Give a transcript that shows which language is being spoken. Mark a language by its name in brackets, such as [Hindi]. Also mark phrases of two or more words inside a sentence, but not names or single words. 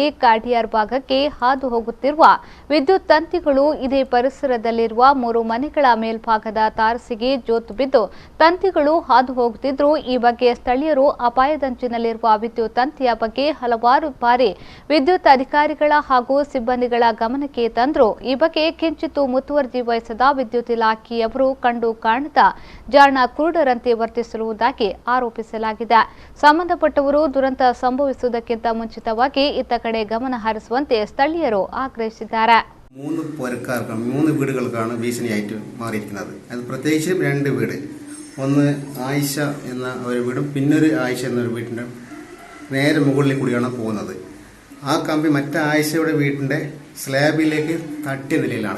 [Kannada] ಕಾಟಿಯಾರ್ ಭಾಗಕ್ಕೆ ಹಾದು ಹೋಗುತ್ತಿರುವ ವಿದ್ಯುತ್ ತಂತಿಗಳು ಇದೇ ಪರಿಸರದಲ್ಲಿರುವ 3 ಮನೆಗಳ ಮೇಲ್ಭಾಗದ ತಾರಸಿಗೆ ಜೋತು ಬಿದ್ದು ತಂತಿಗಳು ಹಾದು ಹೋಗುತ್ತಿದ್ದರೂ ಈ ಬಗ್ಗೆ ಸ್ಥಳೀಯರು ಅಪಾಯದಂಚಿನಲ್ಲಿರುವ ವಿದ್ಯುತ್ ತಂತಿಯ ಬಗ್ಗೆ ಹಲವಾರು ಬಾರಿ ವಿದ್ಯುತ್ ಅಧಿಕಾರಿಗಳ ಹಾಗೂ ಸಿಬ್ಬಂದಿಗಳ ಗಮನಕ್ಕೆ ತಂದರೂ ಈ ಬಗ್ಗೆ ಕಿಂಚಿತ್ತೂ ಮುತುವರ್ಜಿ ವಹಿಸದ ವಿದ್ಯುತ್ ಇಲಾಖೆ ಅವರು ಕಂಡು ಕಾಣದ ಜಾಣ ಕುರುಡರಂತೆ ವರ್ತಿಸಿರುವುದಾಗಿ ಆರೋಪಿಸಲಾಗಿದೆ. ಸಂಬಂಧಪಟ್ಟವರು ದುರಂತ ಸಂಭವಿಸುವುದಕ್ಕಿಂತ ಮುಂಚಿತವಾಗಿ ಇತ್ತ ಕಡೆ ಗಮನ ಹರಿಸುವಂತೆ ಸ್ಥಳೀಯರು ಆಗ್ರಹಿಸಿದ್ದಾರೆ. [Malayalam] 3 വീടുകൾക്കാണ് ഭീഷണിയായിട്ട് മാറിയിരിക്കുന്നത്. അത് പ്രത്യേകിച്ചും 2 വീട്, ഒന്ന് ആയിഷ എന്ന ഒരു വീടും പിന്നൊരു ആയിഷ എന്നൊരു വീടിൻ്റെ നേരെ മുകളിൽ കൂടിയാണ് പോകുന്നത്. ആ കമ്പി മറ്റേ ആയിഷയുടെ വീടിൻ്റെ സ്ലാബിലേക്ക് തട്ടിയ നിലയിലാണ്.